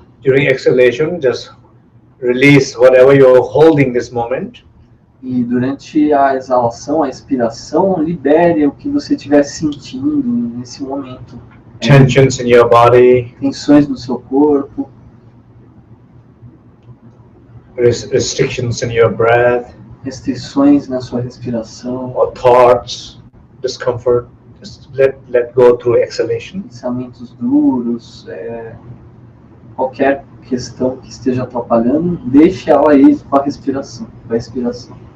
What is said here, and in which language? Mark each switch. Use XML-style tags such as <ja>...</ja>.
<en>During exhalation, just release whatever you're holding this moment.</en> <pt>E durante a exalação, a expiração, libere o que você estiver sentindo nesse momento.</pt> <en>Tensions in your body,</en> <pt>Tensões no seu corpo,</pt> <en>restrictions in your breath,</en> <pt>restrições na sua respiração,</pt> <en>or thoughts, discomfort, just let go through exhalation.</en> <pt>Pensamentos duros, qualquer questão que esteja atrapalhando, deixe ela ir com a respiração, com a expiração.</pt>